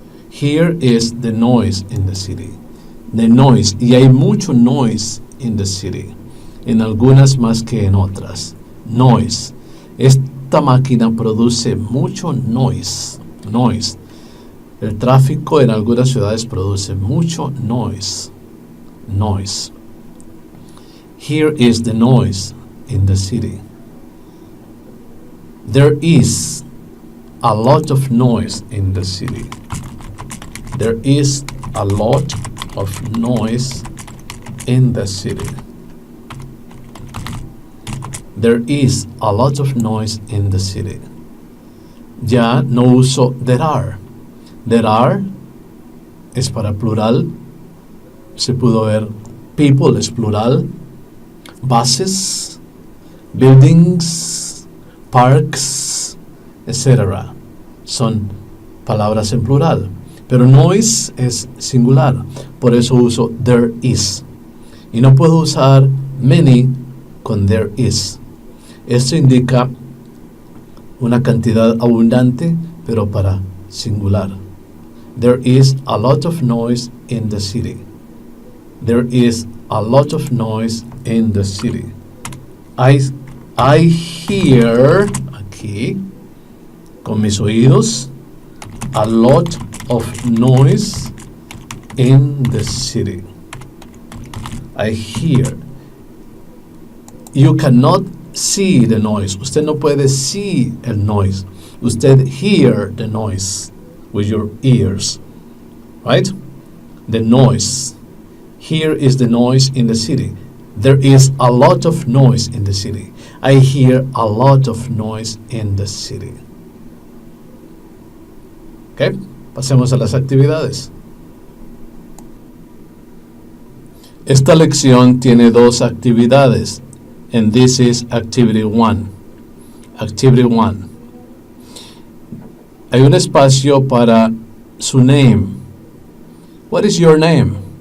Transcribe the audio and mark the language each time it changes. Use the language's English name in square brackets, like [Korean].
[English] Here is the noise in the city. The noise. [Spanish] Y hay mucho [English] noise in the city. [Spanish] En algunas más que en otras. Noise. Esta máquina produce mucho noise. Noise. El tráfico en algunas ciudades produce mucho noise. [English] Noise. Here is the noise in the city. There is a lot of noise in the city. There is a lot of noise in the city. There is a lot of noise in the city. [Spanish] Ya no uso [English] there are. There are [Spanish] es para plural. Se pudo ver people es plural. [English] Buses, buildings, parks, etc. [Spanish] Son palabras en plural. Pero noise es singular. Por eso uso [English] there is. [Spanish] Y no puedo usar many con there is. Esto indica una cantidad abundante, pero para singular. [English] There is a lot of noise in the city. There is a lot of noise in the city. I hear, [Spanish] aquí, con mis oídos, [English] a lot of noise in the city. I hear. You cannot see the noise. [Spanish] Usted no puede see el noise. [English] Usted hear the noise with your ears. Right? The noise. Here is the noise in the city. There is a lot of noise in the city. I hear a lot of noise in the city. Okay? [Spanish] Pasemos a las actividades. Esta lección tiene dos actividades. [English] And this is activity 1. Activity 1. [Spanish] Hay un espacio para su [English] name. What is your name?